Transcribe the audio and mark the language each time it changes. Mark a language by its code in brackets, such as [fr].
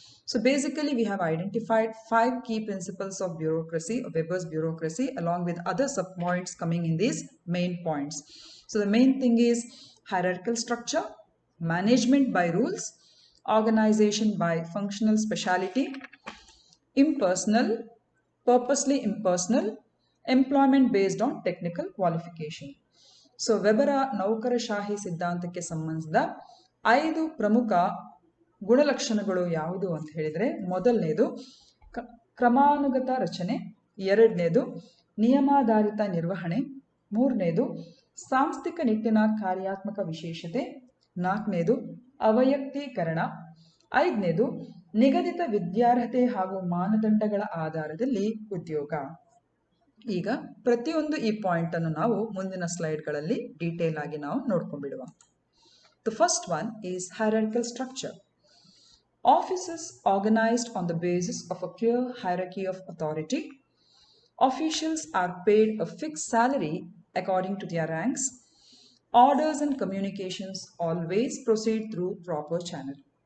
[en] So basically we have identified 5 key principles of bureaucracy, of Weber's bureaucracy, along with other subpoints coming in these main points. So the main thing is hierarchical structure, management by rules, organization by functional speciality, impersonal, purposely impersonal, employment based on technical qualification. [kn] So ವೆಬರ ನೌಕರಶಾಹಿ ಸಿದ್ಧಾಂತಕ್ಕೆ ಸಂಬಂಧಿಸಿದ 5 ಪ್ರಮುಖ ಗುಣಲಕ್ಷಣಗಳು ಯಾವುದು ಅಂತ ಹೇಳಿದರೆ, ಮೊದಲನೇದು ಕ್ರಮಾನುಗತ ರಚನೆ, ಎರಡನೇದು ನಿಯಮಾಧಾರಿತ ನಿರ್ವಹಣೆ, ಮೂರನೇದು ಸಾಂಸ್ಥಿಕ ನಿಟ್ಟಿನ ಕಾರ್ಯಾತ್ಮಕ ವಿಶೇಷತೆ, ನಾಲ್ಕನೇದು ಅವಯಕ್ತೀಕರಣ, ಐದನೇದು ನಿಗದಿತ ವಿದ್ಯಾರ್ಹತೆ ಹಾಗೂ ಮಾನದಂಡಗಳ ಆಧಾರದಲ್ಲಿ ಉದ್ಯೋಗ. ಈಗ ಪ್ರತಿಯೊಂದು ಈ ಪಾಯಿಂಟ್ ಅನ್ನು ನಾವು ಮುಂದಿನ ಸ್ಲೈಡ್ಗಳಲ್ಲಿ ಡೀಟೇಲ್ ಆಗಿ ನಾವು ನೋಡ್ಕೊಂಡ್ಬಿಡುವ. [en] The first one is hierarchical structure. Offices organized on the basis of a clear hierarchy of authority. Officials are paid a fixed salary according to their ranks. Orders and communications always proceed through proper channel.